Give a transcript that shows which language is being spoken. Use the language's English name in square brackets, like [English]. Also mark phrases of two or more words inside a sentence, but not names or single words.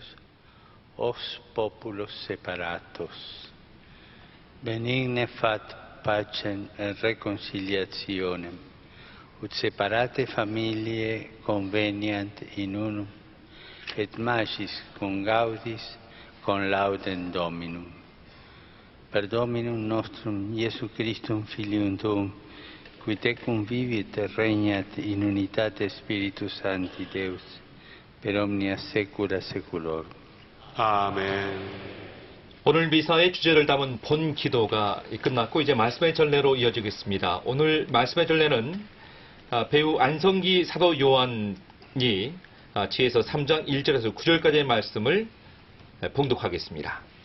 [Latin] os populos separatos, benigne fat pacem et reconciliationem, ut separate familiae conveniant in unum, et magis con gaudis con laudem Dominum. Per Dominum nostrum Iesu Christum Filium Tuum, qui tecum vivit et regnat in unitate Spiritus Sancti Deus, per omnia saecula saeculorum. [Korean] 아멘. 오늘 미사의 주제를 담은 본 기도가 끝났고 이제 말씀의 전례로 이어지겠습니다. 오늘 말씀의 전례는 배우 안성기 사도 요한이 지혜서 3장 1절에서 9절까지의 말씀을 봉독하겠습니다.